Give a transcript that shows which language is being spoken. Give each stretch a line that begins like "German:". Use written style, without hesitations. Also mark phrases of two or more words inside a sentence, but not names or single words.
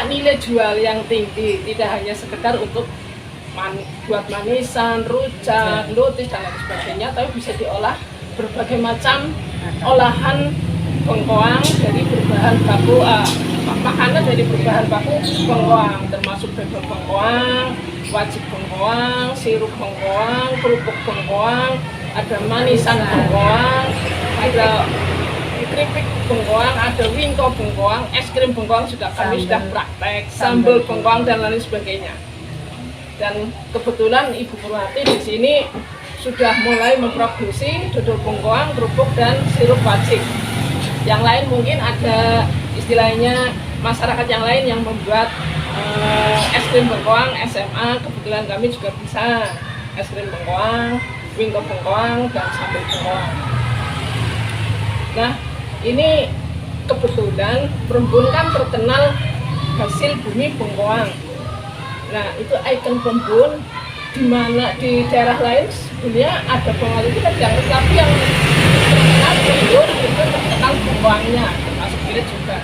Indonesian: nilai jual yang tinggi, tidak hanya sekedar untuk buat manisan, rujak, lutis dan lain sebagainya, tapi bisa diolah berbagai macam olahan bengkoang dari berbahan baku makanan dari berbahan baku bengkoang, termasuk bebek bengkoang, wajib bengkoang, sirup bengkoang, kerupuk bengkoang, ada manisan bengkoang, ada keripik bengkoang, ada wingko bengkoang, es krim bengkoang kami sudah praktek, sambal bengkoang dan lain sebagainya. Dan kebetulan Ibu Purwati di sini sudah mulai memproduksi dodol bengkoang, kerupuk dan sirup wajib. Yang lain mungkin ada istilahnya masyarakat yang lain yang membuat es krim bengkoang, SMA. Kebetulan kami juga bisa es krim bengkoang, wingko bengkoang dan sambal bengkoang. Nah, ini kebetulan Perembun kan terkenal hasil bumi bengkoang. Nah, itu ikon Perembun, di mana di daerah lain sebenarnya ada bengkoang itu kan yang tapi yang terkenal Perembun itu terkenal bengkoangnya, termasuk Pirit juga.